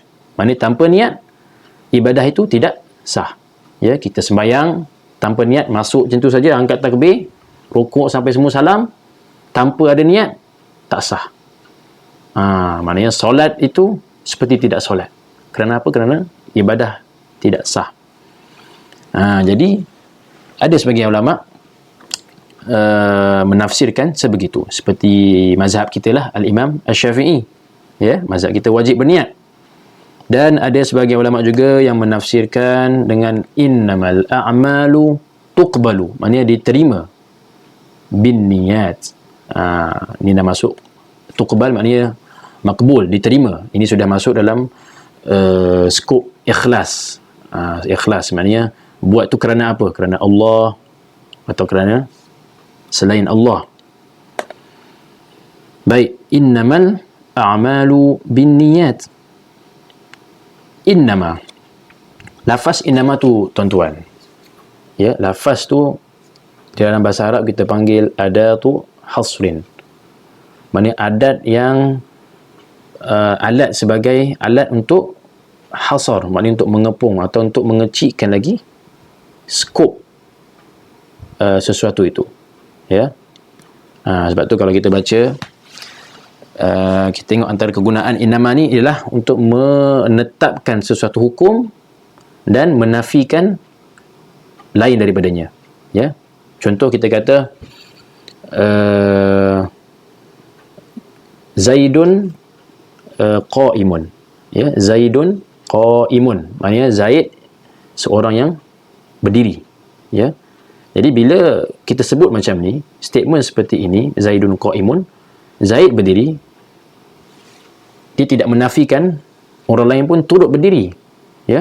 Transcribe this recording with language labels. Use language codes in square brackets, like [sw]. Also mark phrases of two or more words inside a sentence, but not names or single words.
[ms] Maknanya tanpa niat ibadah itu tidak sah ya. Kita sembahyang tanpa niat, masuk macam tu saja, angkat takbir, rukuk sampai semua salam, tanpa ada niat tak sah. Maknanya solat itu seperti tidak solat. Kerana apa? Kerana ibadah tidak sah. Jadi ada sebagian ulama menafsirkan sebegitu, seperti mazhab kita lah Al-Imam Asy-Syafi'i ya, mazhab kita wajib berniat. Dan ada sebagian ulama juga yang menafsirkan dengan [ar] إنما الأعمال تقبل, [ms] maknanya diterima [ar] بالنية. [ms] Ini dah masuk tuqbal, maknanya makbul, diterima. Ini sudah masuk dalam skop ikhlas. Ikhlas maknanya buat tu kerana apa? Kerana Allah atau kerana selain Allah. Baik, [ar] إنما الأعمال بالنيات. [ms] Innama, lafaz innama tu tuan-tuan ya, lafaz tu di dalam bahasa Arab kita panggil [ar] أداة حصر, [ms] maknanya adat yang alat sebagai alat untuk hasar, maknanya untuk mengepung atau untuk mengecikkan lagi skop sesuatu itu ya. Sebab tu kalau kita baca kita tengok antara kegunaan innama ni ialah untuk menetapkan sesuatu hukum dan menafikan lain daripadanya ya. Contoh kita kata [ar] زيد قائم [ms] ya, [ar] زيد قائم, [ms] maknanya Zaid seorang yang berdiri ya. Jadi bila kita sebut macam ni, statement seperti ini, [ar] زيد قائم, [ms] Zaid berdiri, dia tidak menafikan orang lain pun turut berdiri ya.